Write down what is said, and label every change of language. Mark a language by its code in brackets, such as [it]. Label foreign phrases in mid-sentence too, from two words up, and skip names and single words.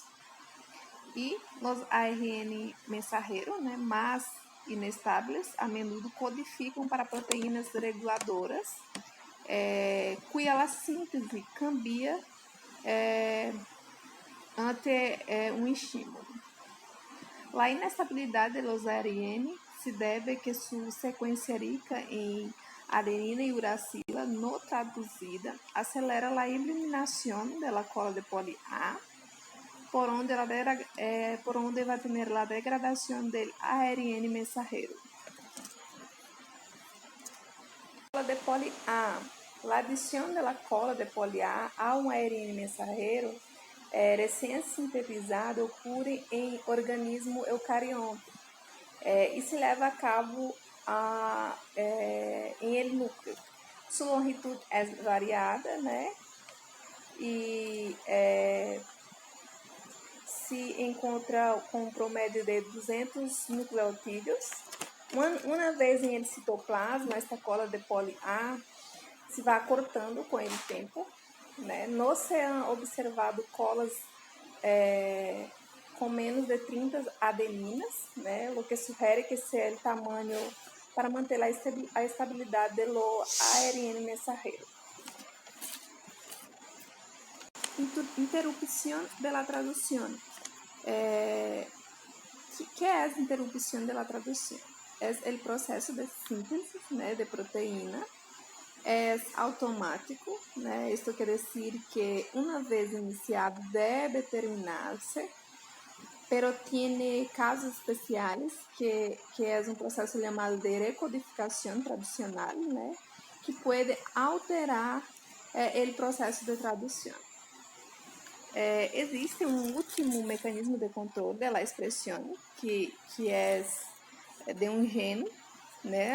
[pt] E os ARN mensajeros, né, mais inestáveis, [es] a menudo [pt] codificam para proteínas reguladoras, cuja síntese cambia ante um estímulo. A inestabilidade dos ARN se deve que sua sequência rica em adenina e uracila não traduzida acelera a eliminação da cola de poli A, por onde [es] va a tener la degradación del ARN mensajero. Cola de poli A. La adición de la cola de poli A un ARN mensajero recién sintetizado ocurre en organismo eucarionte y se lleva a cabo en el núcleo. Su longitud es variada, ¿no? [pt] e se encontra com um promédio de 200 nucleotídeos. Uma vez em [es] el citoplasma, [pt] esta cola de poli A se vai cortando com o tempo, né? [es] No se han observado colas com menos de 30 adeninas, né? [pt] O que sugere que seja o tamanho para manter a estabilidade do ARN mensajero. Interrupción de la traducción. ¿Qué es interrupción de la traducción? Es el proceso de síntesis, né, de proteína. É automático, né? Isto quer dizer que uma vez iniciado deve terminar-se, [es] pero tiene [pt] casos especiais que é um processo chamado de recodificação traducional, né? Que pode alterar o processo de tradução. Existe um último mecanismo de controle da expressão que é de um gene, né?